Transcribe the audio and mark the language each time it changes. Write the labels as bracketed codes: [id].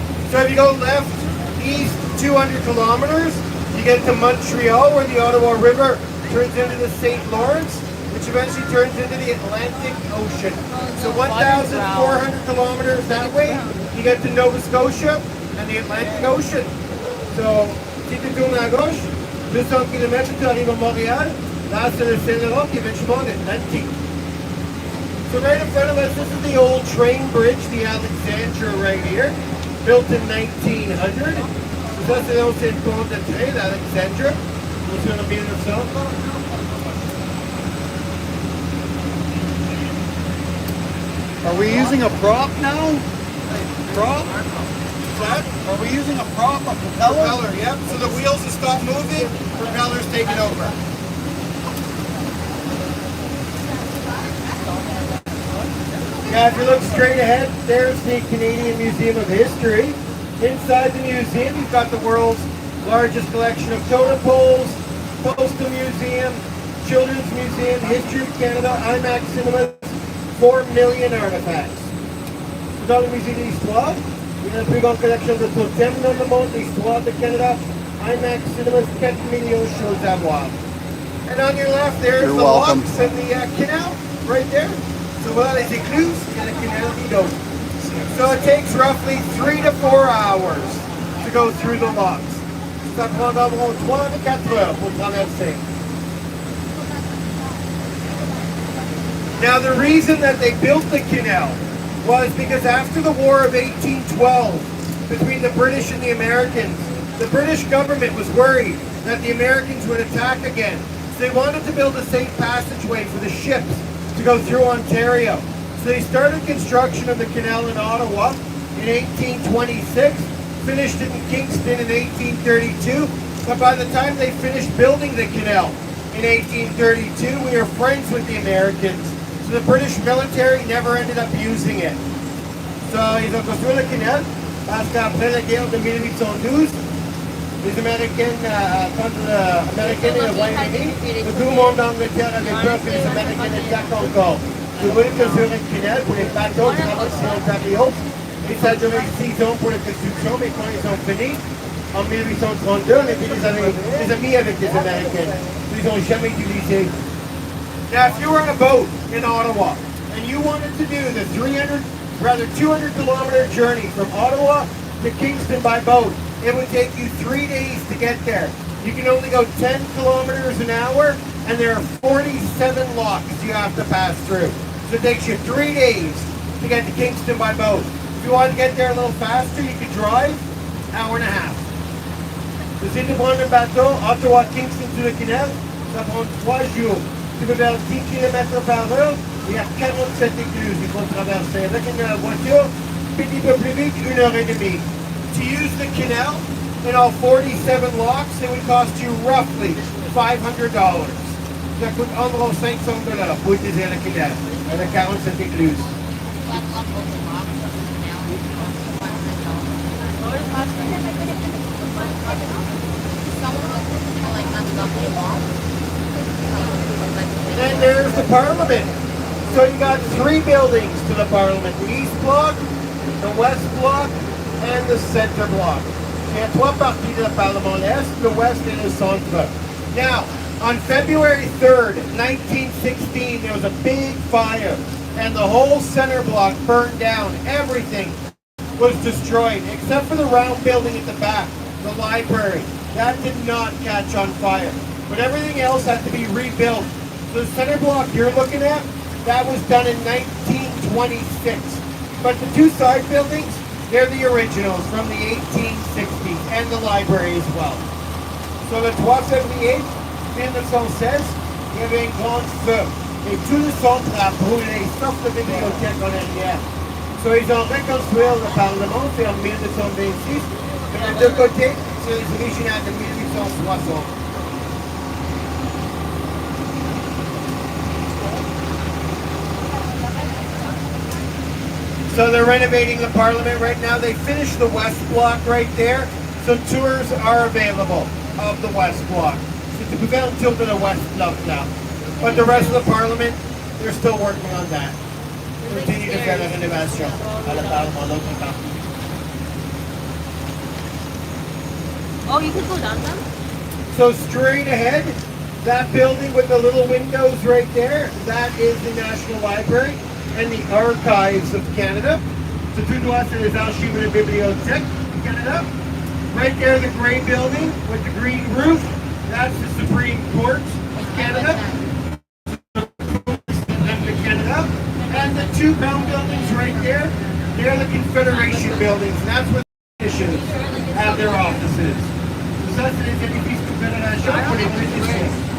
[en] So if you go left, east 200 kilometers, you get to Montreal, where the Ottawa River turns into the St. Lawrence, which eventually turns into the Atlantic Ocean. So 1,400 kilometers that way, you get to Nova Scotia and the Atlantic Ocean. [fr] So si tu tournes à gauche, 200 km, tu arrives à Montréal. Là, c'est le Saint-Laurent qui est éventuellement l'Atlantique. [en] So right in front of us, this is the old train bridge, the Alexandra right here, built in 1900. [fr] So ça, c'est l'ancien pont de train, l'Alexandra. [en] What's going to be in the south? Are we using a prop now? Prop? Flat? Are we using a prop, a propeller? Propeller, yep. So the wheels will stop moving, propeller's taking over. Yeah, if you look straight ahead, there's the Canadian Museum of History. Inside the museum, you've got the world's largest collection of totem poles, postal museum, children's museum, history of Canada, IMAX cinemas, 4 million artifacts. [fr] Dans le musée de l'histoire, il y a la plus grande collection de totems dans le monde, l'histoire de Canada, IMAX cinemas, 4 millions de choses à voir. [en] And on your left, there's You're the welcome. locks and the canal right there. [fr] So voilà les écluses et le canal Lido. [en] So it takes roughly 3 to 4 hours to go through the locks. [fr] Ça prend environ 3 to 4 heures pour traverser. [en] Now the reason that they built the canal was because after the War of 1812 between the British and the Americans, the British government was worried that the Americans would attack again. So they wanted to build a safe passageway for the ships to go through Ontario. So they started construction of the canal in Ottawa in 1826, finished it in Kingston in 1832, but by the time they finished building the canal in 1832, we were friends with the Americans. So the British military never ended up using it. [fr] So ils ont construit le canal parce qu'après la guerre de 1812, les Américains, contre les Américains et le Royaume-Uni, tout le monde d'Angleterre avait peur que les Américains attaquent encore. Ils voulaient construire un canal pour les bateaux traverser l'Ontario. Et ça a duré 6 ans pour la construction, mais quand ils ont fini, en 1832, on était des amis avec les Américains. Ils n'ont jamais utilisé. [en] Now, if you were on a boat in Ottawa and you wanted to do the 200 kilometer journey from Ottawa to Kingston by boat, it would take you 3 days to get there. You can only go 10 kilometers an hour, and there are 47 locks you have to pass through. So it takes you 3 days to get to Kingston by boat. If you want to get there a little faster, you can drive, hour and a half. [fr] Essayer de prendre le bateau Ottawa-Kingston sur le canal, ça prend 3 jours. Tu peux faire 10 km par heure, il y a 47 écluses qu'il faut traverser. Avec une voiture, un petit peu plus vite, 1 heure et demie. [en] To use the canal in all 47 locks, it would cost you roughly $500. [fr] Ça coûte environ $500 pour utiliser le canal avec 47 écluses. [en] And there's the Parliament. So you got 3 buildings to the Parliament: the East Block, the West Block, and the Center Block. [fr] Il y a 3 parties de Parlement: l'Est, le West, et le Centre. [en] Now, on February 3rd, 1916, there was a big fire, and the whole Center Block burned down. Everything was destroyed, except for the round building at the back, the library. That did not catch on fire. But everything else had to be rebuilt. So the Center Block you're looking at, that was done in 1926. But the 2 side buildings, they're the originals from the 1860s, and the library as well. [fr] So le 378, 1916, il y avait un grand feu. Et tout le centre a brûlé, sauf la bibliothèque en arrière. So ils ont reconstruit le Parlement en 1926, mais de 2 côtés, c'est les originales de 1860. [en] So they're renovating the Parliament right now. They finished the West Block right there. So tours are available of the West Block. [fr] So tu peux faire un tour de the West Block now. [en] But the rest of the Parliament, they're still working on that. [fr] Continue to faire la rénovation à la Parlement, l'autre partie. [en] Oh, you can go down them? So straight ahead, that building with the little windows right there, that is the National Library and the Archives of Canada. [fr] So tout droit, c'est les archives et la bibliothèque du Canada. [en] Right there, the gray building with the green roof, that's the Supreme Court of Canada. Canada. And the 2 brown buildings right there, they're the Confederation buildings. And that's where the politicians have their offices. So that's [fr] les édifices Confédération pour les politiciens.